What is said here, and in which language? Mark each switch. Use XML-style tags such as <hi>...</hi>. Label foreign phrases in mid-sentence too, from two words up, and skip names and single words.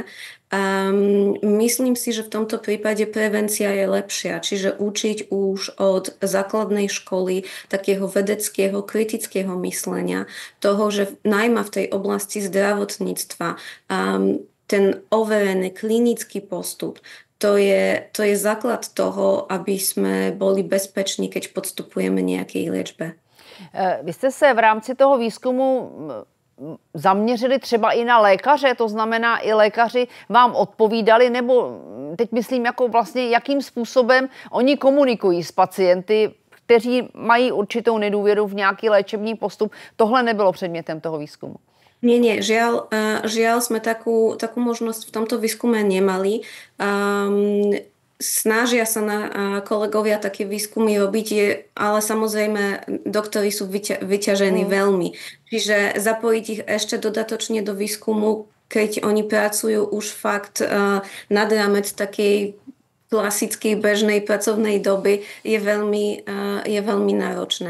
<sk>Myslím si, že v tomto prípade prevencia je lepšia, čiže učiť už od základnej školy takého vedeckého, kritického myslenia, toho, že najmä v tej oblasti zdravotníctva ten overený klinický postup, to je základ toho, aby sme boli bezpeční, keď podstupujeme nejakej liečbe.</sk> <cs>Vy jste se v rámci toho výzkumu zaměřili třeba i na lékaře, to znamená i lékaři vám odpovídali, nebo teď myslím jako vlastně jakým způsobem oni komunikují s pacienty, kteří mají určitou nedůvěru v nějaký léčebný postup. Tohle nebylo předmětem toho výzkumu.</cs> <sk>Nie, žiaľ sme takú možnosť v tomto výskume nemali. Snažia sa kolegovia také výskumy robiť, ale samozrejme doktori sú vyťažení veľmi. Čiže zapojiť ich ešte dodatočne do výskumu, keď oni pracujú už fakt nad rámec takej klasickej bežnej pracovnej doby, je veľmi náročné.</sk>